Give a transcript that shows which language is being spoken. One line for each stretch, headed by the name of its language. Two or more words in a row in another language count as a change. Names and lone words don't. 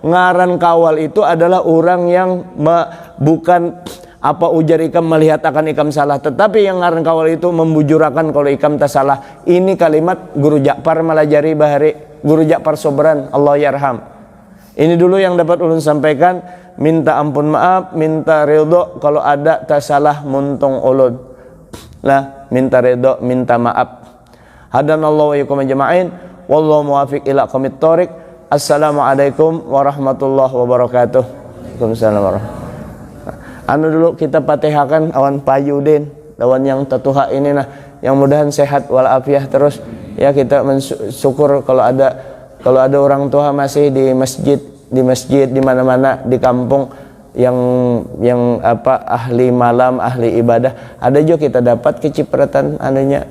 Banjar: Ngaran kawal itu adalah orang yang bukan apa ujar ikam melihat akan ikam salah, tetapi yang ngaran kawal itu membujurakan kalau ikam tak salah. Ini kalimat Guru Ja'far Malajari Bahari, Guru Ja'far Sobran,
Arabic: الله يرحم.
Banjar: Ini dulu yang dapat ulun sampaikan. Minta ampun maaf, minta ridho kalau ada tak salah muntung ulun. Lah, minta ridho, minta maaf.
Arabic: هدانا الله وإياكم أجمعين. والله موفق إلى أقوم الطريق. السلام عليكم ورحمة الله وبركاته. وعليكم السلام ورحمة الله.
Banjar: Dulu kita Fatihahkan awan Payudin, lawan yang tetuha ini nah, yang mudahan sehat walafiat terus. Ya kita mensyukur kalau ada orang tua masih di masjid di mana-mana di kampung yang apa ahli malam, ahli ibadah, ada juga kita dapat kecipratan anunya.